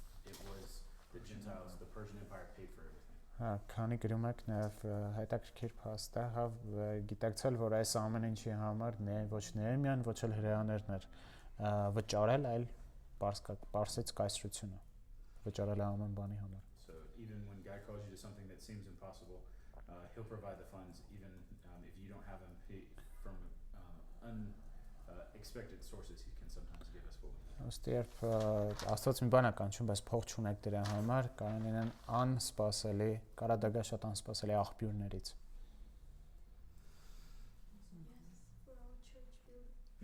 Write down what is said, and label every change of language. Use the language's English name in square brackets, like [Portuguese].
[English] It was the Gentiles. The Persian Empire paid for everything. [Armenian] Հա, քանի գրում եք նաև հետաքրքիր փաստ է, հա գիտակցել որ այս ամեն ինչի համար ոչ Նեհեմիան, ոչ էլ հրեաներն էր վճարել, այլ Պարսից կայսրությունը վճարել ամեն բանի համար։ [English] So even when God calls you to something that seems impossible, He'll provide the funds, even if you don't have them from unexpected sources. He can sometimes give us what we need. [Armenian] Ըստ երբ Աստված մի բան է կանչում, բայց փող չունեք դրա համար, կարող են անսպասելի, կարա դա գա շատ անսպասելի աղբյուրներից։ [English] Yes, for our church building.